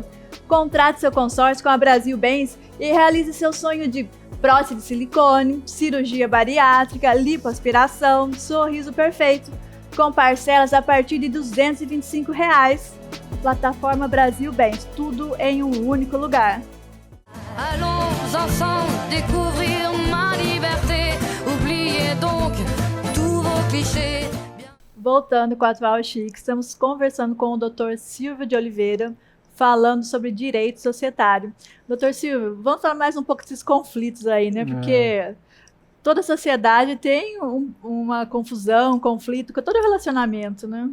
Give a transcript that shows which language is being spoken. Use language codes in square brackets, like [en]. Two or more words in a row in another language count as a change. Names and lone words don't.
[pt] Contrate seu consórcio com a Brasil Bens e realize seu sonho de prótese de silicone, cirurgia bariátrica, lipoaspiração, sorriso perfeito, com parcelas a partir de R$ 225. Plataforma Brasil Bens, tudo em um único lugar. [fr] Allons ensemble découvrir ma liberté. Oubliez donc tous vos clichés. [pt] Voltando com a Atual Chique, estamos conversando com o Dr. Silvio de Oliveira, falando sobre direito societário. Dr. Silvio, vamos falar mais um pouco desses conflitos aí, né? Porque toda sociedade tem uma confusão, um conflito com todo relacionamento, né?